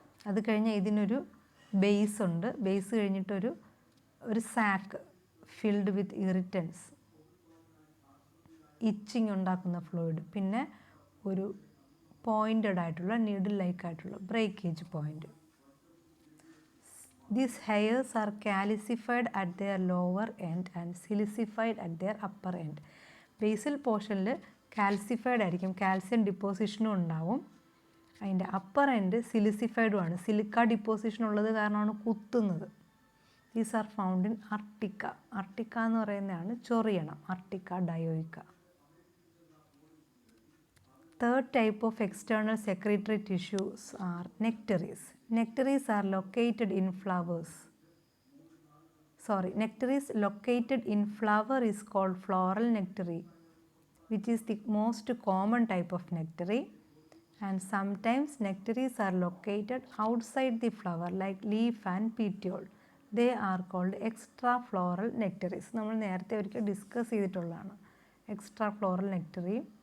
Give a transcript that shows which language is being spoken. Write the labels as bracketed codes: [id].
[ml] അത് കഴിഞ്ഞ് ഇതിനൊരു ബേസ് ഉണ്ട്. Base കഴിഞ്ഞിട്ടൊരു [en] sac filled with irritants, [ml] etching ഉണ്ടാക്കുന്ന ഫ്ലൂയിഡ്, പിന്നെ ഒരു പോയിൻറ്റഡ് ആയിട്ടുള്ള നീഡിൽ ലൈക്ക് ആയിട്ടുള്ള breakage point. [en] These hairs are calcified at their lower end and silicified at their upper end. [ml] Basal പോർഷനിൽ കാൽസിഫൈഡ് ആയിരിക്കും, കാൽസ്യം ഡിപ്പോസിഷനും ഉണ്ടാവും. അതിൻ്റെ അപ്പർ എൻഡ് സിലിസിഫൈഡും ആണ്. സിലിക്ക ഡിപ്പോസിഷൻ ഉള്ളത് കാരണമാണ് കുത്തുന്നത്. [en] these are found in [ml] അർട്ടിക്ക. അർട്ടിക്ക എന്ന് പറയുന്നതാണ് ചൊറിയണം, അർട്ടിക്ക ഡയോയിക്ക. [en] Third type of external secretory tissues are nectaries. Nectaries are located in flowers. Nectaries located in flower is called floral nectary, which is the most common type of nectary. And sometimes nectaries are located outside the flower like leaf and petiole. They are called extrafloral nectaries. [ml] നമ്മൾ നേരത്തെ ഒരിക്കൽ discuss ചെയ്തിട്ടുള്ളതാണ് extra floral nectary.